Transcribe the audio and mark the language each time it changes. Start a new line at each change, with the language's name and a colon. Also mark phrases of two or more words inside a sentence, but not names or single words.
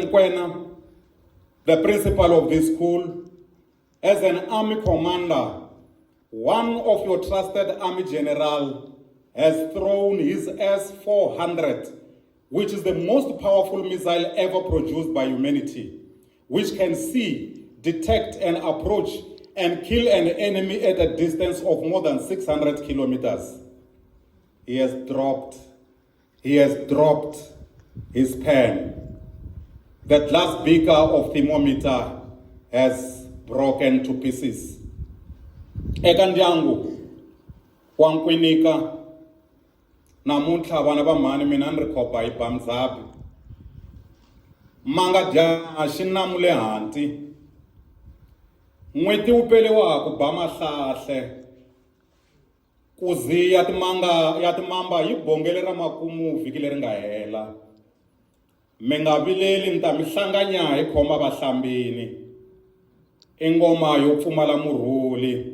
English: Nkwinika, the principal of this school, as an army commander, one of your trusted army general has thrown his S-400, which is the most powerful missile ever produced by humanity, which can see, detect, and approach and kill an enemy at a distance of more than 600 kilometers. He has dropped his pen. The glass beaker of thermometer has broken to pieces.
Tsonga: Eka ndyangu wa Nkwinika namuntlha vana va mhani mina ni ri khopa hi bamzabi manga dya xinamu le hanti n'weti wu pele wa ha ku ba mahlahle kuzi ya timamba yi bongele ra makumu vhiki leri nga hela mi nga vileli ni ta mi hlanganya hi khoma vahlambini i ngoma yo pfumala murhuli